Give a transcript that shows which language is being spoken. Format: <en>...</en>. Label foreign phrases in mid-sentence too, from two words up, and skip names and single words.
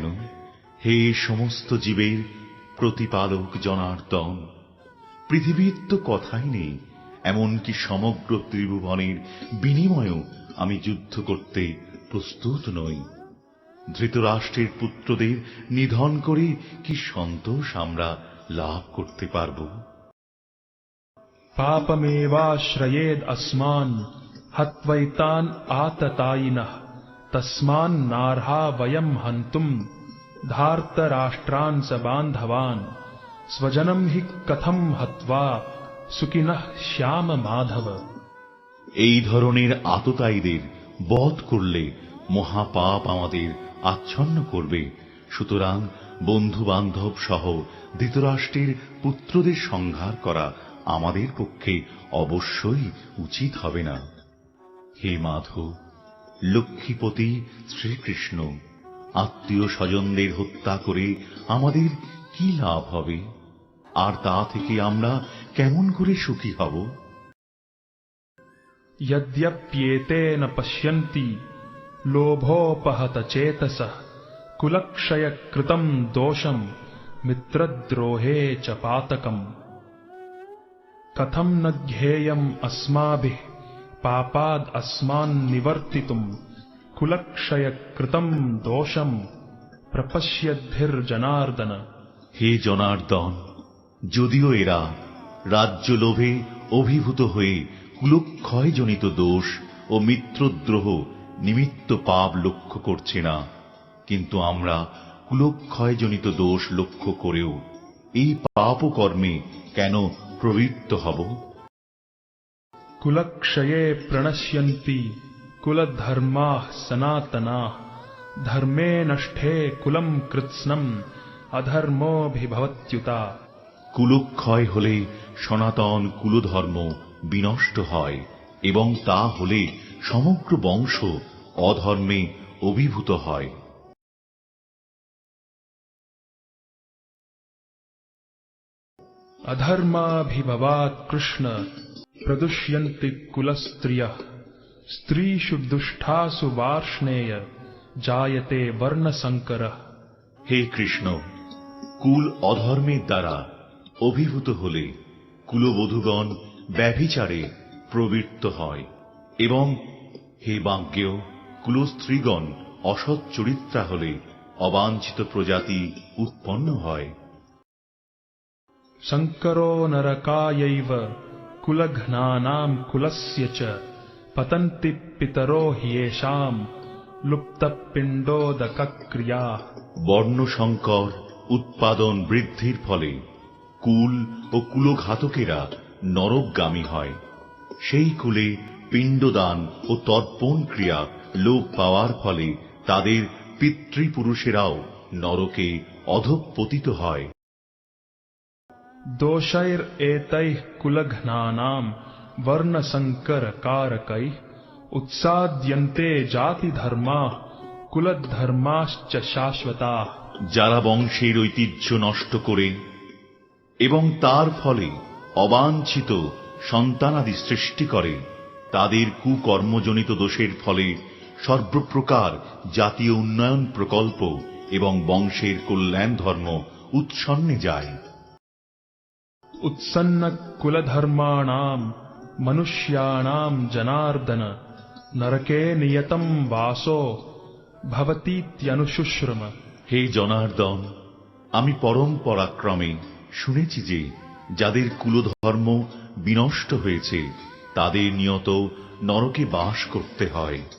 <bn>হে সমস্ত জীবের প্রতিপালক জনার্দন, পৃথিবীর তো কথাই নেই, এমনকি সমগ্র ত্রিভুবনের বিনিময়েও আমি যুদ্ধ করতে প্রস্তুত নই। ধৃতরাষ্ট্রের পুত্রদের নিধন করে কি সন্তোষ আমরা লাভ করতে পারব?</bn> <sa>पापमेवाश्रयेद् अस्मान् हत्वैतान् आततायिनः तस्मान्नार्हा वयम् हन्तुम् धार्तराष्ट्रान् स बान्धवान् स्वजनं हि कथं हत्वा सुखिनः श्याम माधव।</sa> <bn>এই ধরনের আততায়ীদের বধ করলে মহাপাপ আমাদের আচ্ছন্ন করবে। সুতরাং বন্ধু বান্ধব সহ ধৃতরাষ্ট্রের পুত্রদের সংহার করা আমাদের পক্ষে অবশ্যই উচিত হবে না। হে মাধব, লক্ষ্মীপতি শ্রীকৃষ্ণ, আত্মীয় স্বজনদের হত্যা করে আমাদের কি লাভ হবে? আর তা থেকে আমরা কেমন করে সুখী হব?</bn> <sa>यद्यप्येते न पश्यन्ति लोभोपहत चेतसः कुलक्षयकृतं दोषं मित्रद्रोहे च पातकम्। कथं न ज्ञेयम् अस्माभिः पापाद् अस्मान् निवर्तितुम् कुलक्षयकृतं दोषं प्रपश्यद्भिर्जनार्दन।</sa> <bn>হে জনার্দন, যদিও এরা রাজ্য লোভে অভিভূত হয়ে কুলক্ষয়জনিত দোষ ও মিত্রদ্রোহ নিমিত্ত পাপ লক্ষ্য করছে না, কিন্তু আমরা কুলক্ষয়জনিত দোষ লক্ষ্য করেও এই পাপ কর্মে কেন প্রবৃত্ত হব?</bn> <sa>कुलक्षये प्रणश्यन्ति कुलधर्माः सनातनाः धर्मे नष्टे कुलं कृत्स्नम् अधर्मोऽभिभवत्युता।</sa> <bn>কুলক্ষয় হলে সনাতন কুলধর্ম বিনষ্ট হয় এবং তা হলে সমগ্র বংশ অধর্মে অভিভূত হয়।</bn> <sa>अधर्माभिभवात् कृष्ण प्रदुष्यन्ति कुलस्त्रियः स्त्रीषु दुष्टासु वार्ष्णेय जायते वर्णसंकरः।</sa> <bn>হে কৃষ্ণ, কুল অধর্মের দ্বারা অভিভূত হলে কুলবধূগণ ব্যভিচারে প্রবৃত্ত হয় এবং হে বাজ্ঞেয়, কুলস্ত্রীগণ অসৎ চরিত্রা হলে অবাঞ্ছিত প্রজাতি উৎপন্ন হয়।</bn> <sa>संकरो नरकायैव कुलघ्नानां कुलस्य च पतन्ति पितरो ह्येषां लुप्तपिण्डोदकक्रिया।</sa> <bn>বর্ণসংকর উৎপাদন বৃদ্ধির ফলে কুল ও কুলঘাতকেরা নরকগামী হয়। সেই কুলে পিণ্ডদান ও তর্পণ ক্রিয়া লোপ পাওয়ার ফলে তাদের পিতৃপুরুষেরাও নরকে অধঃপতিত হয়।</bn> <sa>दोषैरेतैः कुलघ्नानां वर्णसंकरकारकैः उत्साद्यन्ते जातिधर्माः कुलधर्माश्च शाश्वताः।</sa> <bn>যারা বংশের ঐতিহ্য নষ্ট করে এবং তার ফলে অবাঞ্ছিত সন্তানাদি সৃষ্টি করে, তাদের কুকর্মজনিত দোষের ফলে সর্বপ্রকার জাতীয় উন্নয়ন প্রকল্প এবং বংশের কল্যাণ ধর্ম উৎসন্নে যায়।</bn> <sa>उत्सन्न कुलधर्माणां मनुष्याणां जनार्दन नरके नियतं वासो भवतीत्यनुशुश्रुम।</sa> <bn>হে জনার্দন, আমি পরম পরাক্রমে শুনেছি যে যাদের কুলধর্ম বিনষ্ট হয়েছে তাদের নিয়ত নরকে বাস করতে হয়।</bn>